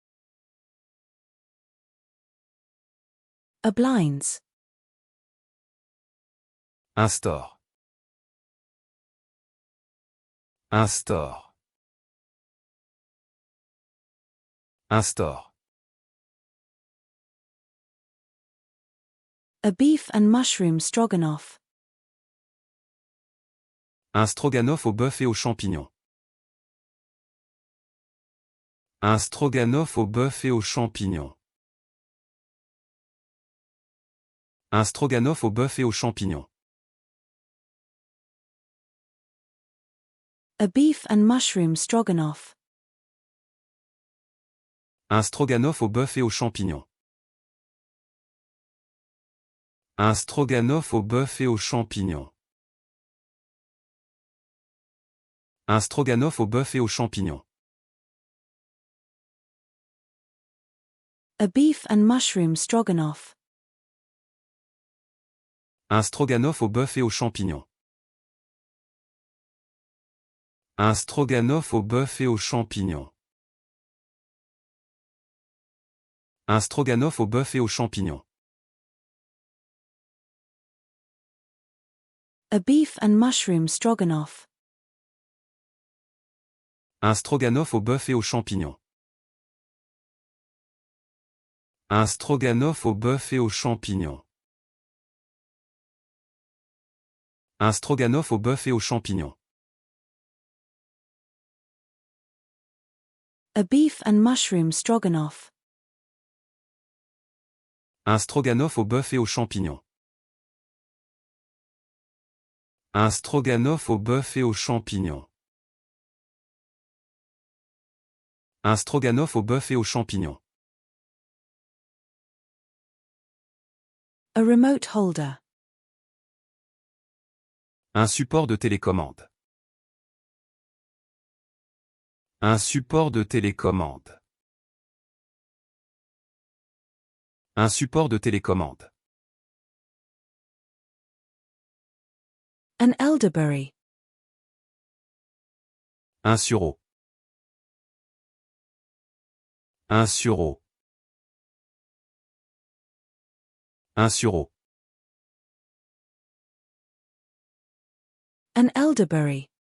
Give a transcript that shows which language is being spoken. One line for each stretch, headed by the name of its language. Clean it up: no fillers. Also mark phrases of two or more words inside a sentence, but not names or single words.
English: A blinds.
French: Un store. Un store. Un store.
English: A beef and mushroom stroganoff.
French: Un stroganoff au bœuf et aux champignons. Un stroganoff au bœuf et aux champignons. Un stroganoff au bœuf et aux champignons.
English: A beef and mushroom stroganoff.
French: Un stroganoff au bœuf et aux champignons. Un stroganoff au bœuf et aux champignons. Un stroganoff au bœuf et aux champignons.
English: A beef and mushroom stroganoff.
French: Un stroganoff au bœuf et aux champignons. Un stroganoff au bœuf et aux champignons. Un stroganoff au bœuf et aux champignons.
English: A beef and mushroom stroganoff.
French: Un stroganoff au bœuf et aux champignons. Un stroganoff au bœuf et aux champignons. Un stroganoff au bœuf et aux champignons.
English: A beef and mushroom stroganoff.
French: Un stroganoff au bœuf et aux champignons. Un stroganoff au bœuf et aux champignons. Un stroganoff au bœuf et aux champignons.
English: A remote holder.
French: Un support de télécommande. Un support de télécommande. Un support de télécommande.
English: An elderberry.
French: Un sureau. Un sureau. Un sureau.
English: An elderberry.